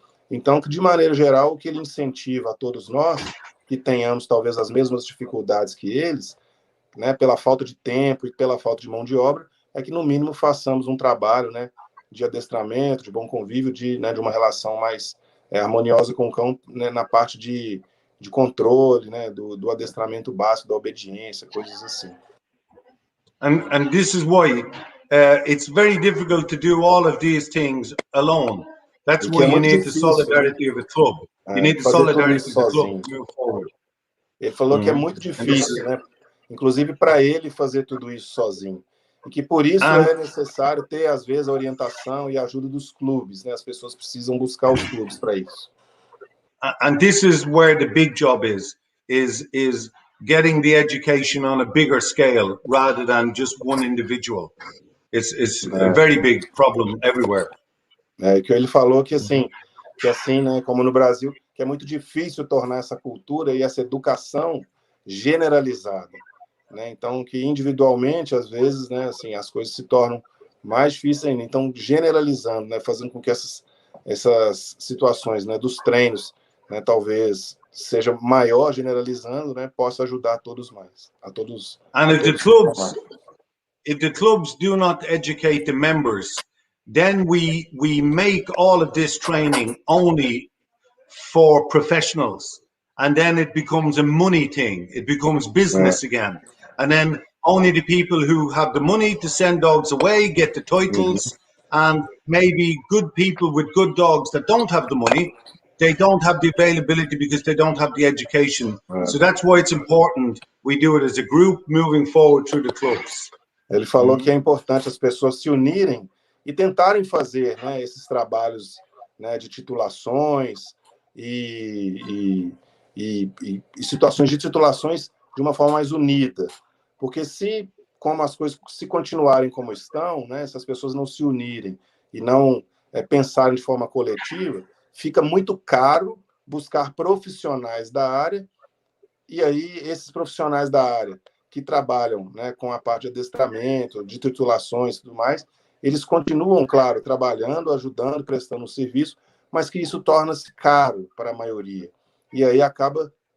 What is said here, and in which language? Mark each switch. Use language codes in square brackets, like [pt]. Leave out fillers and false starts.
[pt] Então, de maneira geral, o que ele incentiva a todos nós, que tenhamos talvez as mesmas dificuldades que eles, né, pela falta de tempo e pela falta de mão de obra, é que, no mínimo, façamos um trabalho, né, de adestramento, de bom convívio, né, de uma relação mais harmoniosa com o cão, né, na parte de controle, né, do adestramento básico, da obediência, coisas assim. [en] And this is why it's very difficult to do all of these things alone. That's why you need the solidarity of a club. You need the solidarity of the club to move forward. [pt] Ele falou que é muito difícil, né? Inclusive para ele fazer tudo isso sozinho. E que por isso é necessário ter, às vezes, a orientação e a ajuda dos clubes, né? As pessoas precisam buscar os clubes para isso. [en] And this is where the big job is getting the education on a bigger scale rather than just one individual. It's a very big problem everywhere. [pt] Que ele falou que assim, né, como no Brasil, que é muito difícil tornar essa cultura e essa educação generalizada, né? Então, que individualmente, às vezes, né, assim, as coisas se tornam mais difíceis ainda. Então, generalizando, né, fazendo com que essas situações, né, dos treinos, né, talvez seja maior, generalizando, né, possa ajudar a todos mais, a todos. [en] And if the clubs do not educate the members, then we make all of this training only for professionals, and then it becomes a money thing. It becomes business again, and then only the people who have the money to send dogs away get the titles, and maybe good people with good dogs that don't have the money, they don't have the availability because they don't have the education. So that's why it's important we do it as a group moving forward through the clubs. [pt] Ele falou que é importante as pessoas se unirem e tentarem fazer, né, esses trabalhos, né, de titulações e situações de titulações de uma forma mais unida. Porque como as coisas se continuarem como estão, né, se as pessoas não se unirem e não pensarem de forma coletiva, fica muito caro buscar profissionais da área, e aí esses profissionais da área que trabalham, né, com a parte de adestramento, de titulações e tudo mais, eles continuam, claro, trabalhando, ajudando, prestando um serviço, mas que isso torna-se caro para a maioria. E aí acaba...